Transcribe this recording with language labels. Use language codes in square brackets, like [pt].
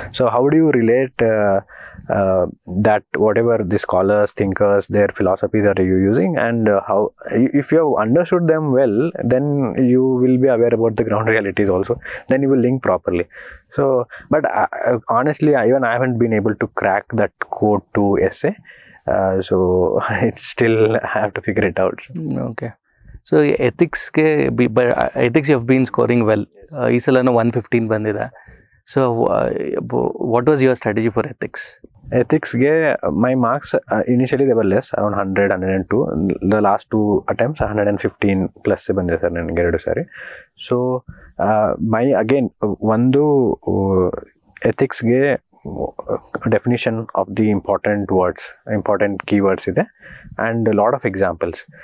[en] So how do you relate that whatever the scholars, thinkers, their philosophy that you using, and how if you have understood them well, then you will be aware about the ground realities also, then you will link properly. So but honestly, even I haven't been able to crack that code to essay, so it's still I have to figure it out. Okay. So ಎಥಿಕ್ಸ್ಗೆ ethics you have been scoring well. [kn] ಈ ಸಲನೂ 115 ಬಂದಿದೆ. [en] So what was your strategy for ethics? ಎಥಿಕ್ಸ್ಗೆ my marks initially they were less, around 100, 102. The last 2 attempts [kn] 115 plus ಬಂದಿದೆ sir ನನಗೆ 2 ಸಾರಿ. [en] so my again [kn] ಒಂದು ಎಥಿಕ್ಸ್ಗೆ [en] definition of the important keywords ಇದೆ, and a lot of examples.